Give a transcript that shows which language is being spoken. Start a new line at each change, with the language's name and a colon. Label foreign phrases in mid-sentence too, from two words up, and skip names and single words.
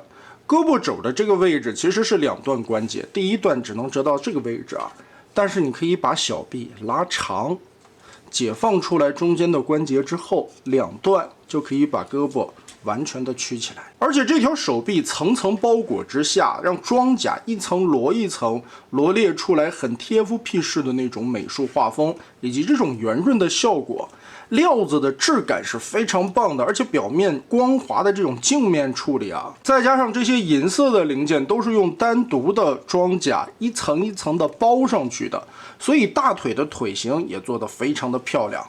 Chinese: 胳膊肘的這個位置其實是2段關節，第一段只能折到這個位置啊，但是你可以把小臂拉長，解放出來中間的關節之後，2段就可以把胳膊完全的曲起來。而且這條手臂層層包裹之下，讓裝甲一層摞一層，羅列出來很 TFP 式的那種美術畫風，以及這種圓潤的效果。料子的質感是非常棒的，而且表面光滑的這種鏡面處理啊，再加上這些銀色的零件都是用單獨的裝甲一層一層的包上去的，所以大腿的腿型也做得非常的漂亮。